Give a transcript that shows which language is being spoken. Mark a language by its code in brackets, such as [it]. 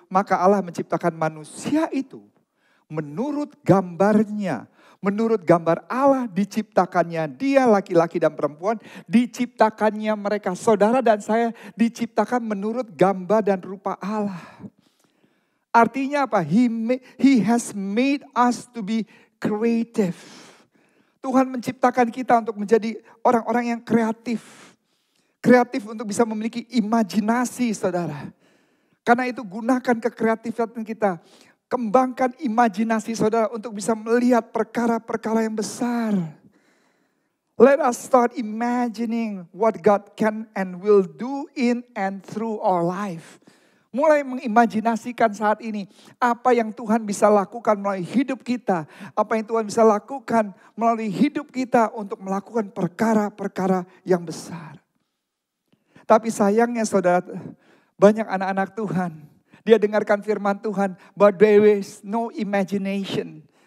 [id] Maka Allah menciptakan manusia itu menurut gambarnya. Menurut gambar Allah diciptakannya dia laki-laki dan perempuan. Diciptakannya mereka saudara dan saya diciptakan menurut gambar dan rupa Allah. Artinya apa? [en] He has made us to be creative. [id] Tuhan menciptakan kita untuk menjadi orang-orang yang kreatif. kreatif untuk bisa memiliki imajinasi, saudara. Karena itu gunakan kekreatifan kita. Kembangkan imajinasi saudara untuk bisa melihat perkara-perkara yang besar. [en] Let us start imagining what God can and will do in and through our life. [id] Mulai mengimajinasikan saat ini apa yang Tuhan bisa lakukan melalui hidup kita. Apa yang Tuhan bisa lakukan melalui hidup kita untuk melakukan perkara-perkara yang besar. Tapi sayangnya saudara, banyak anak-anak Tuhan, dia dengarkan firman Tuhan, [en] but there is no imagination.